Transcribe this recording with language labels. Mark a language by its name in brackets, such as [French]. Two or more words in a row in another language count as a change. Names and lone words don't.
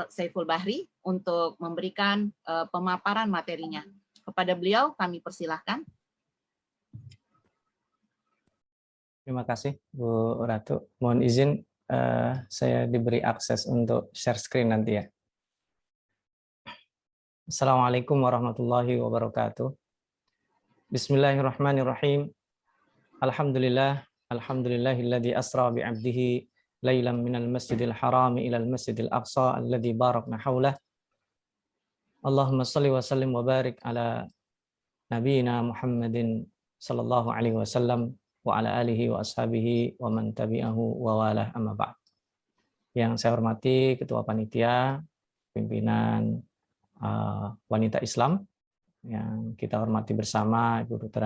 [Indonesian] Saiful Bahri untuk memberikan pemaparan materinya. Kepada beliau kami persilahkan. Terima kasih Bu Ratu. Mohon izin saya diberi akses untuk [English] share screen [Indonesian] nanti ya. [Arabic] السلام عليكم ورحمة الله وبركاته. بسم الله الرحمن الرحيم. الحمد لله، الحمد لله الذي أسرى بعبده ليلا من المسجد الحرام إلى المسجد الأقصى الذي باركنا حوله. اللهم صل وسلم وبارك على نبينا محمد صلى الله عليه وسلم وعلى آله وأصحابه ومن تبعه ووالاه، أما بعد. [Indonesian] Yang saya hormati Ketua Panitia, pimpinan wanita Islam, yang kita hormati bersama Ibu Dr.